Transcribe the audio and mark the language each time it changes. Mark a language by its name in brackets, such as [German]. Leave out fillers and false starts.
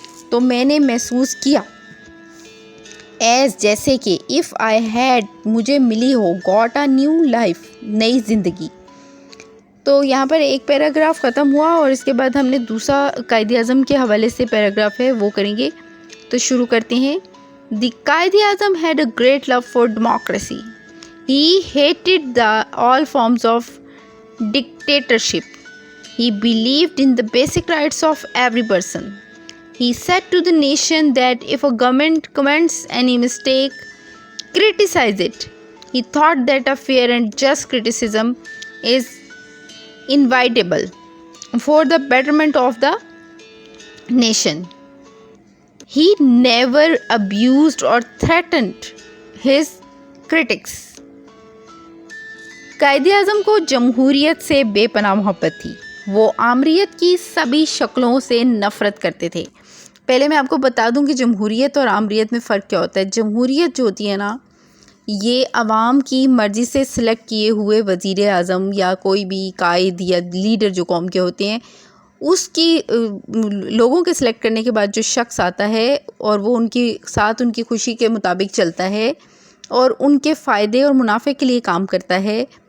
[Urdu] تو میں نے محسوس کیا، ایز جیسے کہ، [English] if I had [Urdu] مجھے ملی ہو، [English] got a new life [Urdu] نئی زندگی. تو یہاں پر ایک پیراگراف ختم ہوا اور اس کے بعد ہم نے دوسرا قائد اعظم کے حوالے سے پیراگراف ہے وہ کریں گے. تو شروع کرتے ہیں. [English] The Quaid Azam had a great love for democracy. He hated all forms of dictatorship. He believed in the basic rights of every person. He said to the nation that if a government commits any mistake, criticize it. He thought that a fair and just criticism is inevitable for the betterment of the nation. He never abused or threatened his critics. [Urdu] Quaid Azam کو جمہوریت سے بے پناہ محبت تھی. وہ آمریت کی سبھی شکلوں سے نفرت کرتے تھے. پہلے میں آپ کو بتا دوں کہ جمہوریت اور آمریت میں فرق کیا ہوتا ہے. جمہوریت جو ہوتی ہے نا، یہ عوام کی مرضی سے سلیکٹ کیے ہوئے وزیر اعظم یا کوئی بھی قائد یا لیڈر جو قوم کے ہوتے ہیں، اس کی لوگوں کے سلیکٹ کرنے کے بعد جو شخص آتا ہے اور وہ ان کی ساتھ ان کی خوشی کے مطابق چلتا ہے اور ان کے فائدے اور منافع کے لیے کام کرتا ہے،